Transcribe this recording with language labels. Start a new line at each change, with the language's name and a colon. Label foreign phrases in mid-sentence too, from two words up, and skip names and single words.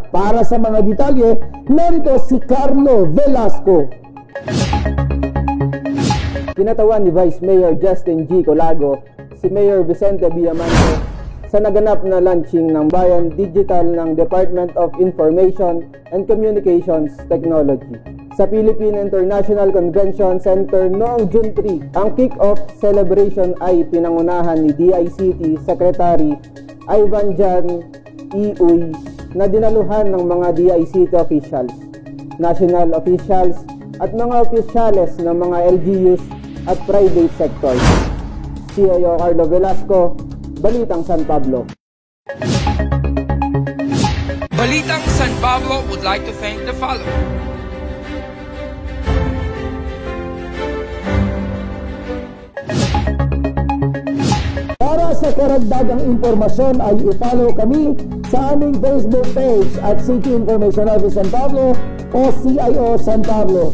Filipino: Para sa mga detalye, narito si Carlo Velasco. Kinatawan ni Vice Mayor Justin G. Colago si Mayor Vicente B. Amante sa naganap na launching ng Bayan Digital ng Department of Information and Communications Technology sa Philippine International Convention Center noong June 3. Ang
English: kick-off celebration
Filipino: ay pinangunahan ni DICT Secretary Ivan Jan E. Uy na dinaluhan ng mga
English: DICT officials, national officials
Filipino: at mga opisyales ng mga LGUs at
English: private sectors.
Filipino: CIO Carlo Velasco, Balitang San Pablo.
English: Balitang San Pablo would like to thank the following.
Filipino: Para sa karagdagang impormasyon ay i-follow kami sa aming Facebook page at City Information Office San Pablo o CIO San Pablo.